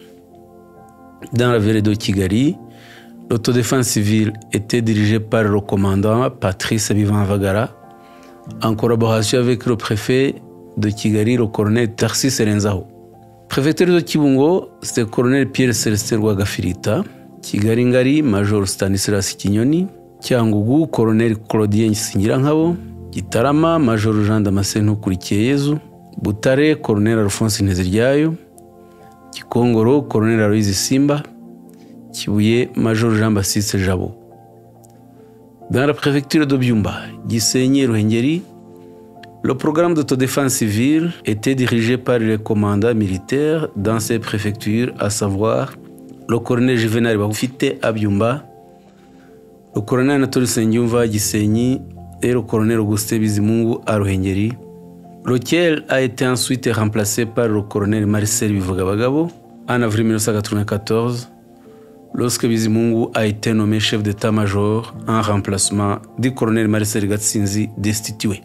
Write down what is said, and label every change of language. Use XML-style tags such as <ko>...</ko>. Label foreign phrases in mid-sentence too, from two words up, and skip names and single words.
<fr>Dans la ville de Kigali, l'autodéfense civile était dirigée par le commandant Patrice Bivanvagara en collaboration avec le préfet de Kigali, le colonel Tarsis Renzaho. Préfecture de Kibungo, c'était le colonel Pierre Célestin Rwagafirita, Kigali Ngari, Major Stanislas Kinyoni, Cyangugu, colonel Claudien Singirankabo, Gitarama, Major Jean Damascene Ukurikiyeyezu, Butare, colonel Alphonse Nteziryayo, Gikongoro, colonel Aloys Simba, Kibuye, Major Jean-Baptiste Jabo. Dans la préfecture de Byumba, Gisenyi Ruhengeri, le programme d'autodéfense civile était dirigé par les commandants militaires dans ces préfectures, à savoir le colonel Juvenal Bagufite à Byumba, le colonel Anatole Nsengiyumva à Gisenyi et le colonel Augustin Bizimungu à Ruhengeri, lequel a été ensuite remplacé par le colonel Marcel Bivugabagabo en avril 1994, lorsque Bizimungu a été nommé chef d'état-major en remplacement du colonel Marcel Gatsinzi destitué.</fr>